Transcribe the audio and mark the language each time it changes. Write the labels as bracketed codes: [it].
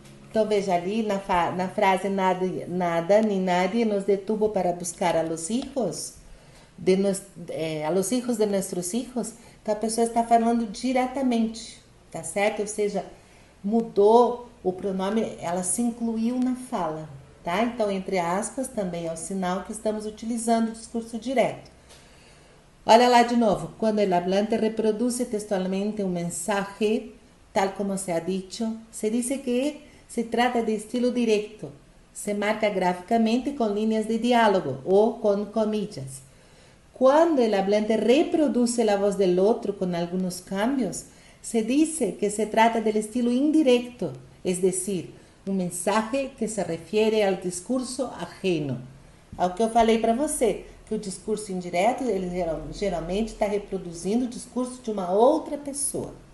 [pt] Então veja ali na frase [es] nada ni nadie nos detuvo para buscar a los hijos de nuestros hijos. [pt] Então a pessoa está falando diretamente, tá certo? Ou seja, mudou o pronome, ela se incluiu na fala, tá? Então entre aspas também é o sinal que estamos utilizando o discurso direto. Olha lá de novo, quando [es] el hablante reproduce textualmente un mensaje, tal como se ha dicho, se dice que se trata de estilo directo, se marca gráficamente con líneas de diálogo o con comillas. Cuando el hablante reproduce la voz del otro con algunos cambios, se dice que se trata del estilo indirecto, es decir, un mensaje que se refiere al discurso ajeno. [pt] Ao que eu falei para você, que o discurso indireto, ele geralmente está reproduzindo o discurso de uma outra pessoa.